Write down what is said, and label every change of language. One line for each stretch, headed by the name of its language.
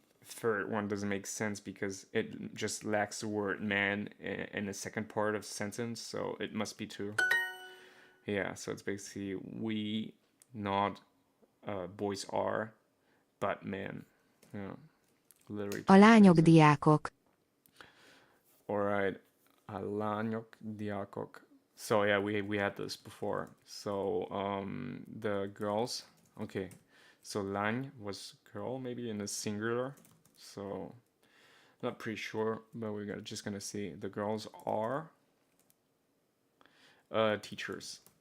English: Third one doesn't make sense because it just lacks the word man in the second part of the sentence, so it must be 2. Yeah, so it's basically we not boys are, but men. Yeah, literally.
Hungarian: A lányok diákok. Alright, a lányok diákok.
English: So yeah, we had this before. So the girls. Okay, so lány was girl maybe in the singular. So not pretty sure, but we're just gonna see the girls are teachers.